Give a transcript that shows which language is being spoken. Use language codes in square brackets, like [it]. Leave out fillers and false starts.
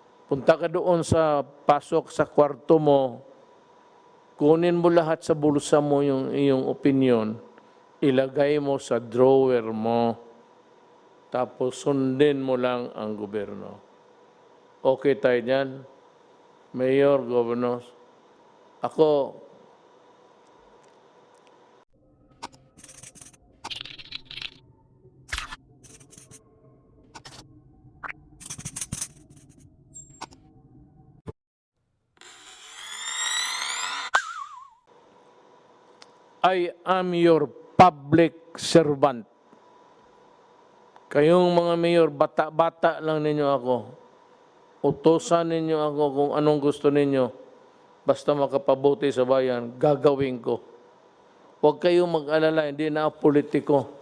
[tl] Punta ka doon sa pasok sa kwarto mo, kunin mo lahat sa bulsa mo yung iyong opinion, ilagay mo sa drawer mo, tapos sundin mo lang ang gobyerno. Okay tayo dyan? [en] Mayor, Governor, ako, I am your public servant. [tl] Kayong mga mayor, bata-bata lang ninyo ako. Utosan ninyo ako kung anong gusto ninyo. Basta makapabuti sa bayan, gagawin ko. Huwag kayong mag-alala, hindi na ako politiko.